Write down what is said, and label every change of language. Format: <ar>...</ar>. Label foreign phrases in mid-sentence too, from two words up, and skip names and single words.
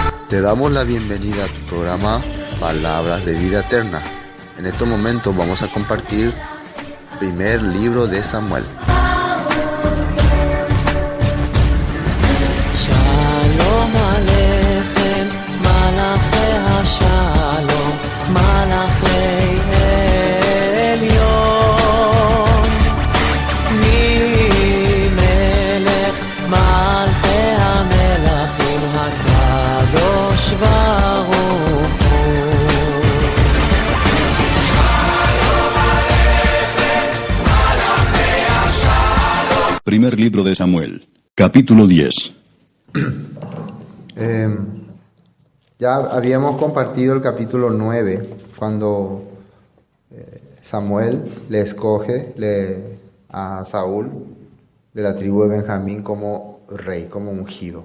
<es>Te damos la bienvenida a tu programa Palabras de Vida Eterna. En estos momentos vamos a compartir primer libro de Samuel.</es> <he>שלום עליכם, מלאכי השלום, מלאכי עליון, מלך מלכי המלכים, הקדוש ברוך הוא.</he> <es>Primer libro de Samuel, capítulo 10. Ya habíamos compartido el capítulo 9, cuando Samuel le escoge a Saúl de la tribu de Benjamín como rey, como ungido.</es>